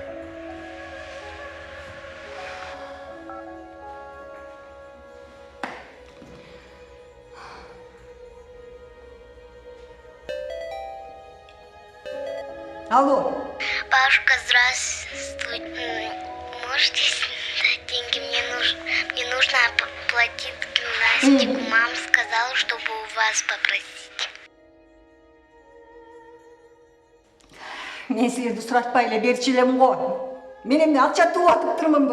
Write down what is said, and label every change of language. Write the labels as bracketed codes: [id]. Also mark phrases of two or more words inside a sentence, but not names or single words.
[ru] Алло. Бабушка, здравствуй. Можете дать деньги? Мне нужно оплатить гимнастику. Мама сказала, чтобы у вас попросить. [ky] Мен силерди суратпай эле берчү элем го. Мен эмне акча туып атып турмунбу?